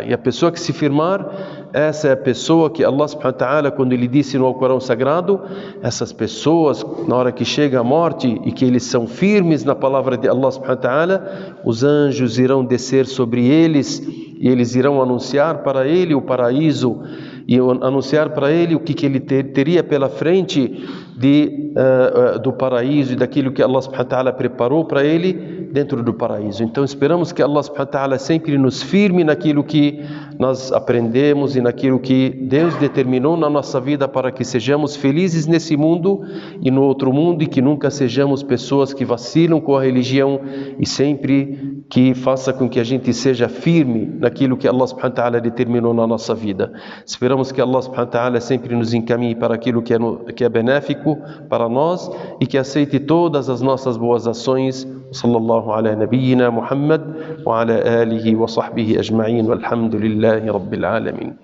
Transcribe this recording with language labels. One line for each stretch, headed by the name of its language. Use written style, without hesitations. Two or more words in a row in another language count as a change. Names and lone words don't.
Portuguese: E a pessoa que se firmar, essa é a pessoa que Allah
Arabic: سبحانه وتعالى,
Portuguese: quando Ele disse no Alcorão Sagrado, essas pessoas, na hora que chega a morte e que eles são firmes na palavra de Allah
Arabic: سبحانه وتعالى,
Portuguese: os anjos irão descer sobre eles e eles irão anunciar para ele o paraíso e anunciar para ele o que ele teria pela frente do paraíso e daquilo que Allah
Arabic: سبحانه وتعالى
Portuguese: preparou para ele dentro do paraíso. Então esperamos que Allah
Arabic: سبحانه وتعالى
Portuguese: sempre nos firme naquilo que nós aprendemos e naquilo que Deus determinou na nossa vida para que sejamos felizes nesse mundo e no outro mundo, e que nunca sejamos pessoas que vacilam com a religião, e sempre que faça com que a gente seja firme naquilo que Allah
Arabic: سبحانه وتعالى
Portuguese: determinou na nossa vida. Esperamos que Allah
Arabic: سبحانه وتعالى
Portuguese: sempre nos encaminhe para aquilo que é benéfico para nós e que aceite todas as nossas boas ações.
Arabic: صلى الله على نبينا محمد وعلى آله وصحبه أجمعين، والحمد لله رب العالمين.